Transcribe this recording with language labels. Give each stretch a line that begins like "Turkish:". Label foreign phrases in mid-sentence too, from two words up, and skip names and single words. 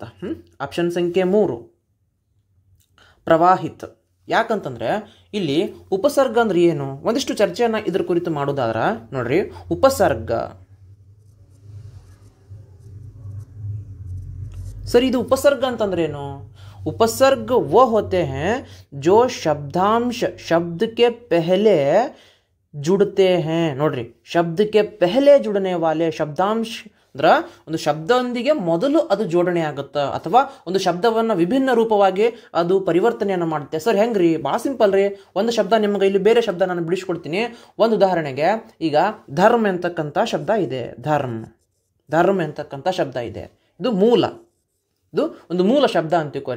Kannada: ಆಪ್ಷನ್ ಸಂಖ್ಯೆ 3 ಪ್ರವಾಹಿತ್. ಯಾಕಂತಂದ್ರೆ ಇಲ್ಲಿ ಉಪಸರ್ಗ ಅಂದ್ರೆ ಏನು, ಒಂದಿಷ್ಟು ಚರ್ಚೆಯನ್ನು ಇದ್ರ ಕುರಿತು ಮಾಡೋದಾದ್ರ ನೋಡ್ರಿ. ಉಪಸರ್ಗ ಸರಿ, ಇದು ಉಪಸರ್ಗ ಅಂತಂದ್ರೆ ಏನು?
Hindi: उपसर्ग वो होते हैं जो शब्दांश शब्द के पहले जुड़ते हैं.
Kannada: ನೋಡ್ರಿ,
Hindi: शब्द के पहले जुड़ने वाले शब्दांश
Kannada: ಅಂದ್ರೆ ಒಂದು ಶಬ್ದದೊಂದಿಗೆ ಮೊದಲು ಅದು ಜೋಡಣೆ ಆಗುತ್ತೆ ಅಥವಾ ಒಂದು ಶಬ್ದವನ್ನು ವಿಭಿನ್ನ ರೂಪವಾಗಿ ಅದು ಪರಿವರ್ತನೆಯನ್ನು ಮಾಡುತ್ತೆ. ಸರ್ ಹೆಂಗ್ರಿ? ಭಾಳ ಸಿಂಪಲ್ ರೀ. ಒಂದು ಶಬ್ದ ನಿಮ್ಗೆ ಇಲ್ಲಿ ಬೇರೆ ಶಬ್ದ ನಾನು ಬಿಡಿಸ್ಕೊಡ್ತೀನಿ. ಒಂದು ಉದಾಹರಣೆಗೆ, ಈಗ ಧರ್ಮ ಅಂತಕ್ಕಂಥ ಶಬ್ದ ಇದೆ. ಧರ್ಮ ಅಂತಕ್ಕಂಥ ಶಬ್ದ ಇದೆ. ಇದು ಒಂದು ಮೂಲ ಶಬ್ದ ಅಂತಿಕೋರಿ.